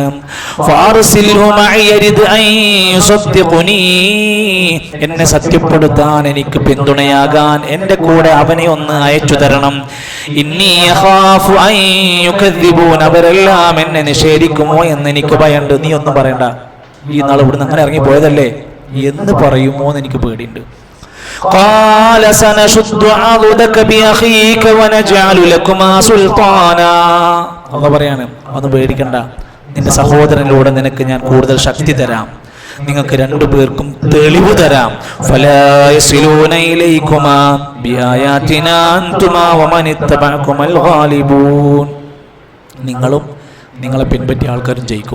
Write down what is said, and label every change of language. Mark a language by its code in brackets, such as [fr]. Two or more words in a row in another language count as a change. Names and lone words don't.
[ar] فأرسله معي ردءا أن يصدقني, [ml] എന്നെ സത്യപ്പെടുത്താൻ, എനിക്ക് പിന്തുണയാകാൻ എന്റെ കൂടെ അവനെ ഒന്ന് അയച്ചു തരണം. [ar] إني أخاف أن يكذبون, [ml] അവരെല്ലാം എന്നെ നിഷേധിക്കുമോ എന്ന് എനിക്ക് ഭയമുണ്ട്. നീ ഒന്നും പറയണ്ട, ഈ നാൾ ഇവിടുന്ന് അങ്ങനെ ഇറങ്ങി പോയതല്ലേ എന്ന് പറയുമോ എന്ന് എനിക്ക് പേടിയുണ്ട്. [ar] قال سنشد عضدك بأخيك ونجعل لكما سلطانا, [ml] അല്ലാഹു പറയാണ്, ഒന്നും പേടിക്കണ്ട, നിന്റെ സഹോദരനിലൂടെ നിനക്ക് ഞാൻ കൂടുതൽ ശക്തി തരാം, നിങ്ങൾക്ക് രണ്ടുപേർക്കും തെളിവ് തരാം. [ar] فلا يصلون إليكما بآياتنا أنتما ومن اتبعكما الغالبون, [ml] നിങ്ങളും നിങ്ങളെ പിൻപറ്റിയ ആൾക്കാരും ജയിക്കും.